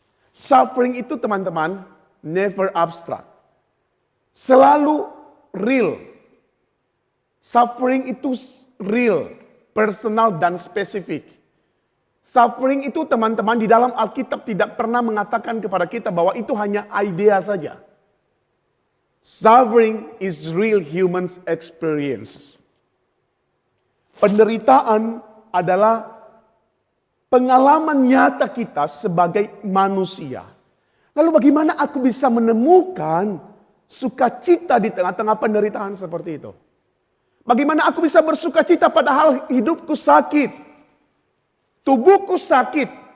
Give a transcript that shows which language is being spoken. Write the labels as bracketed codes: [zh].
[en] Suffering [id] itu teman-teman [en] never abstract. [id] Selalu [en] real. [id] Suffering itu real, personal dan spesifik. Suffering itu teman-teman di dalam Alkitab tidak pernah mengatakan kepada kita bahwa itu hanya idea saja. [en] Suffering is real human experience. [id] Penderitaan adalah pengalaman nyata kita sebagai manusia. Lalu bagaimana aku bisa menemukan sukacita di tengah-tengah penderitaan seperti itu? Bagaimana aku bisa bersukacita padahal hidupku sakit, tubuhku sakit,